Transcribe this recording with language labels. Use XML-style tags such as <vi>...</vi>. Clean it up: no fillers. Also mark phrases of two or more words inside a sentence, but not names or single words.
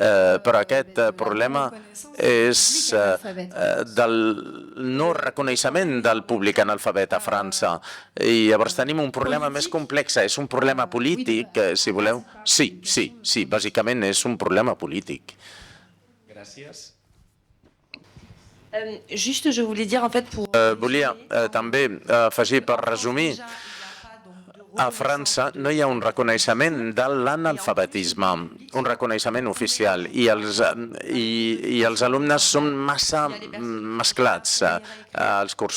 <ca>però aquest problema és del no reconeixement del públic analfabet a França. I llavors tenim un problema més complex, és un problema polític, si voleu. Sí, bàsicament és un problema polític. Gràcies.</ca> <fr>Juste, je voulais dire en fait pour...</fr> <ca>Volia també afegir, per resumir, a França no hi ha un reconeixement de l'analfabetisme, un reconeixement oficial, i els alumnes són massa mesclats als cursos.</ca>